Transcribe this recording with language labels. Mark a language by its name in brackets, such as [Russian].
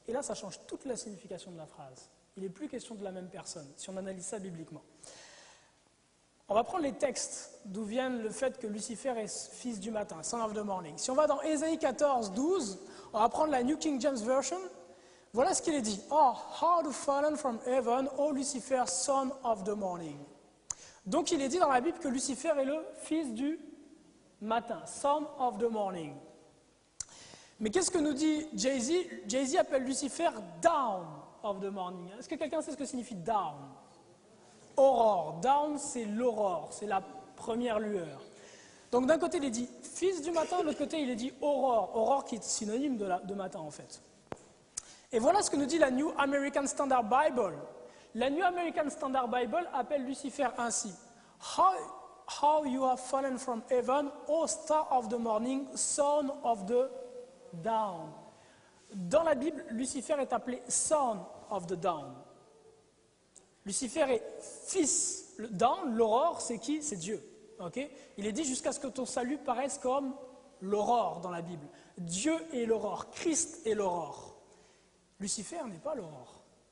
[French] Et là, ça change toute la signification de la phrase. Il n'est plus question de la même personne, si on analyse ça bibliquement. On va prendre les textes d'où vient le fait que Lucifer est fils du matin, [English] son of the morning. [French] Si on va dans Ésaïe 14, 12, on va prendre la New King James Version. Voilà ce qu'il est dit. [English] Oh, how to fallen from heaven, O Lucifer, son of the morning. [French] Donc il est dit dans la Bible que Lucifer est le fils du matin, [English] son of the morning. [French] Mais qu'est-ce que nous dit Jay-Z? Jay-Z appelle Lucifer [English] down of the morning. [French] Est-ce que quelqu'un sait ce que signifie down? Aurore. Down, c'est l'aurore, c'est la première lueur. Donc d'un côté, il est dit fils du matin, de l'autre côté, il est dit aurore. Aurore qui est synonyme de matin, en fait. Et voilà ce que nous dit la New American Standard Bible. La New American Standard Bible appelle Lucifer ainsi. [English] How you have fallen from heaven, O star of the morning, son of the dawn. [French] Dans la Bible, Lucifer est appelé [English] son of the dawn. [French] Lucifer est fils. Dans l'aurore, c'est qui? C'est Dieu. Okay? Il est dit jusqu'à ce que ton salut paraisse comme l'aurore dans la Bible. Dieu est l'aurore, Christ est l'aurore. Lucifer n'est pas l'aurore.